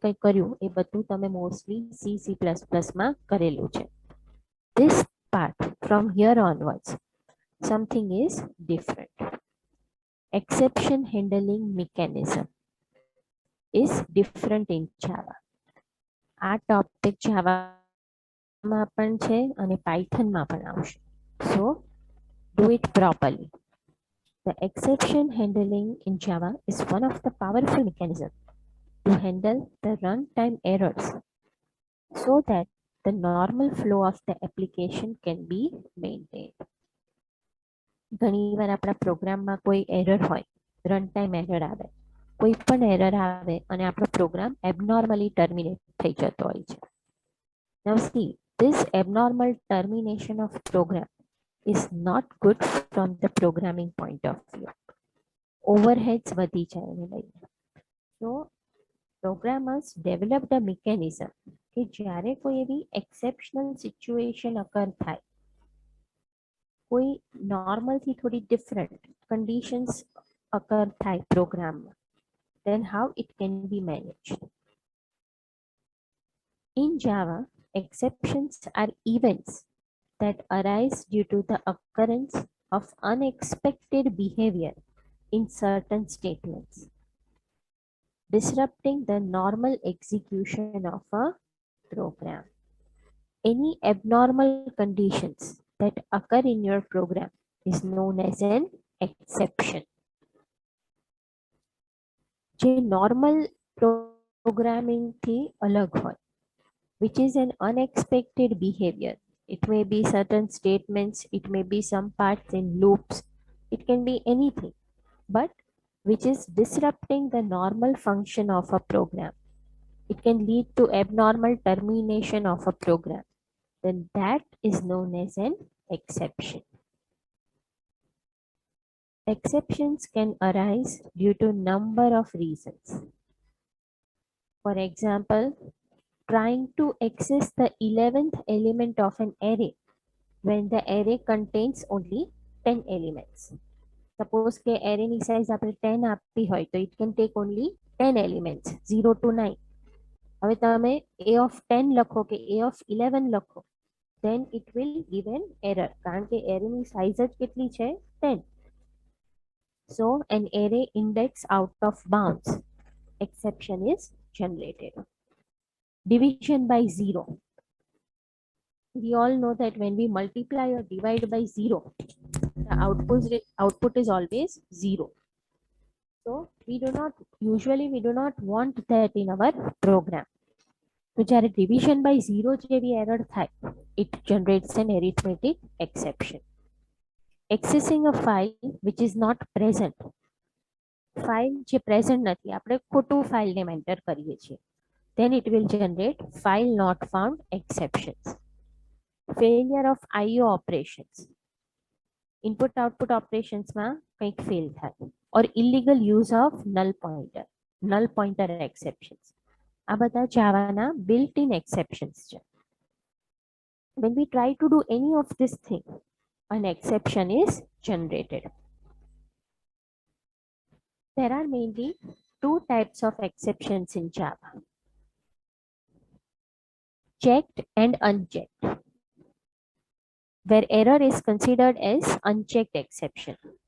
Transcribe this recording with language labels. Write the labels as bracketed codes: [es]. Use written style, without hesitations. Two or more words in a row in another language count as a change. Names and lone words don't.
[gu] કંઈ કર્યું એ બધું તમે મોસ્ટલી C++ માં કરેલું છે. [en] This part from here onwards something is different. Exception handling mechanism is different in Java. [gu] આ ટોપિક જાવામાં પણ છે અને પાયથનમાં પણ આવશે. [en] So do it properly. The exception handling in Java is one of the powerful mechanisms to handle the runtime errors so that the normal flow of the application can be maintained. [gu] ઘણીવાર આપણા પ્રોગ્રામમાં કોઈ એરર હોય, [en] run time error [gu] આવે, કોઈ પણ એરર આવે અને આપણો પ્રોગ્રામ [en] abnormally terminate [gu] થઈ જતો હોય છે. [en] Now see, this abnormal termination of program is not good from the programming point of view. [gu] Overheads વધી જાય એને લઈને. [en] So programmers developed a mechanism [gu] કે જ્યારે કોઈ એવી [en] exceptional situation occur [gu] થાય, કોઈ નોર્મલથી થોડી [en] ડિફરન્ટ conditions occur [gu] થાય પ્રોગ્રામમાં, [en] then how it can be managed. In Java, exceptions are events that arise due to the occurrence of unexpected behavior in certain statements, disrupting the normal execution of a program. Any abnormal conditions that occur in your program is known as an exception. [gu] જે [en] normal programming [gu] થી અલગ હોય, [en] which is an unexpected behavior. It may be certain statements, it may be some parts in loops, it can be anything, but which is disrupting the normal function of a program. It can lead to abnormal termination of a program. Then that is known as an exception. Exceptions can arise due to number of reasons. For example, trying to access the 11th element of an array when the array contains only 10 elements. [gu] Suppose કે array ની size આપણે 10 આપી હોય તો [en] it can take only 10 elements 0 to 9. [gu] હવે તમે a of 10 લખો કે a of 11 લખો, [en] then it will give an error [gu] કારણ કે array ની size જ કેટલી છે 10. [en] So an array index out of bounds exception is generated. Division by 0. We all know that when we multiply or divide by 0, the output is always 0. So we do not want that in our program. So જ્યારે division by 0 જેવી error થાય, it generates an arithmetic exception. Accessing a file which is not present. [gu] File જે present નથી, આપણે ખોટું [en] file name enter [gu] કરીએ છીએ, [en] then it will generate file not found exceptions. Failure of IO operations. Input output operations [gu] માં કંઈક fail થાય, [en] or illegal use of null pointer exceptions. [gu] આ બધા જાવાના [en] built-in exceptions [gu] છે. [en] When we try to do any of this thing, an exception is generated. There are mainly two types of exceptions in Java: checked and unchecked, where error is considered as unchecked exception.